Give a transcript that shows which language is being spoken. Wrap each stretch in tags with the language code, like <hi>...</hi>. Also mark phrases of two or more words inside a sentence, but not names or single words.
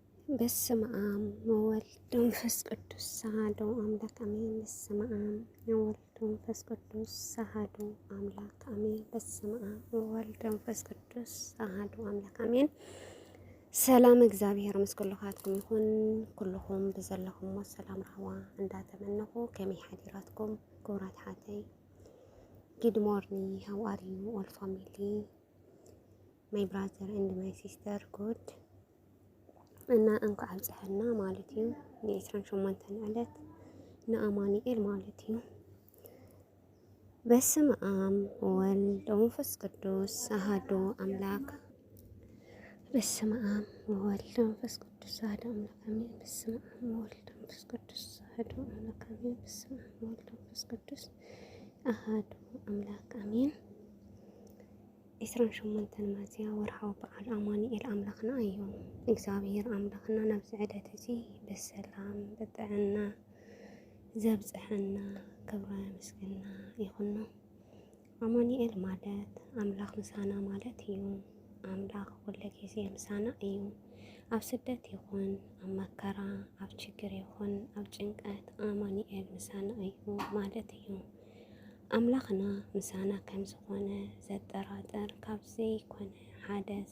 <gez>በስመ አብ ወወልድ ወመንፈስ ቅዱስ አሐዱ አምላክ አሜን። በስመ አብ ወወልድ ወመንፈስ ቅዱስ አሐዱ አምላክ አሜን። በስመ አብ ወወልድ ወመንፈስ ቅዱስ አሐዱ አምላክ አሜን።</gez> <ti>ሰላም እግዚአብሔር ምስ ኩልኻትኩም ይኹን ኩልኹም ብዘለኹም ሰላም ረህዋ እንዳተመነኹ ከመይ ሓዲራትኩም ክቡራት ሓተይ</ti> <en>good morning, how are you all family, my brother and my sister good</en> <ti>እና እንኳ አብጽሐና ማለት እዩ የ28 ዕለት ንአማኑኤል ማለት እዩ።</ti> <gez>በስመ አብ ወወልድ ወመንፈስ ቅዱስ አሐዱ አምላክ በስመ አብ ወወልድ ወመንፈስ ቅዱስ አሐዱ አምላክ አሜን። በስመ አብ ወወልድ ወመንፈስ ቅዱስ አሐዱ አምላክ አሜን። በስመ አብ ወወልድ ወመንፈስ ቅዱስ አሐዱ አምላክ አሜን።</gez> <ti>28 ሚያዝያ ወርሃዊ በዓል አማኑኤል አምላኽና እዩ። እግዚአብሔር አምላኽና ናብ ዕለት እዚ በሰላም በጥዕና ዘብፅሐና ክብረ ምስግና ይኹን። አማኑኤል ማለት አምላኽ ምሳና ማለት እዩ። አምላኽ ኩሉ ግዜ ምሳና እዩ። ኣብ ስደት ይኹን ኣብ መከራ ኣብ ችግር ይኹን ኣብ ጭንቀት አማኑኤል ምሳና እዩ ማለት እዩ። አምላኽና ምሳና ከም ዝኾነ ዘጠራጥር ካብ ዘይኮነ ሓደ</ti>